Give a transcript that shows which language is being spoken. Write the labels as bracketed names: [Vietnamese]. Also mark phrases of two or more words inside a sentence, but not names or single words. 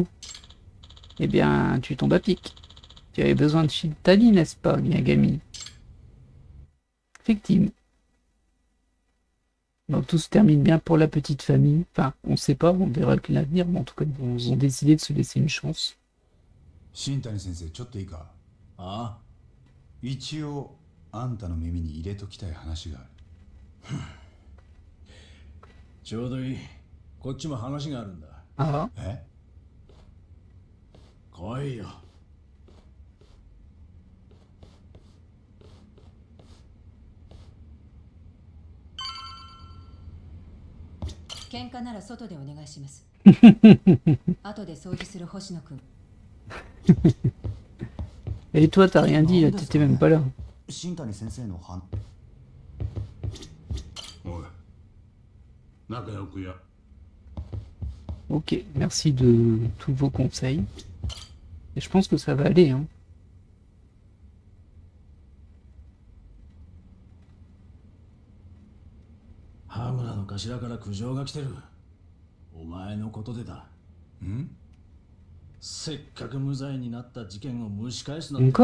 [French] Eh bien, tu tombes à pic. Tu avais besoin de Shintani, n'est-ce pas, Miyagami? Effectivement. Donc tout se termine bien pour la petite famille. Enfin, on sait pas, on verra que l'avenir, mais en tout cas, ils ont décidé de se laisser une chance. [Japanese] 新谷先生ちょっといいか？あ一応あんたの耳に入れときたい話がある。ちょうどいい。こっちも話があるんだ。 Ah, え？来いよ。喧嘩なら外でお願いします。後で掃除する星野くん。 [French] et toi, t'as rien dit, là, t'étais même pas là. [Japanese] 新谷先生の話。おい、仲良くや。 [French] Ok, merci de tous vos conseils. Et je pense que ça va aller, hein. [Japanese] 羽村の頭から苦情が来てる。お前のことでだ。ん？せっかく無罪になった事件を蒸し返すなんて。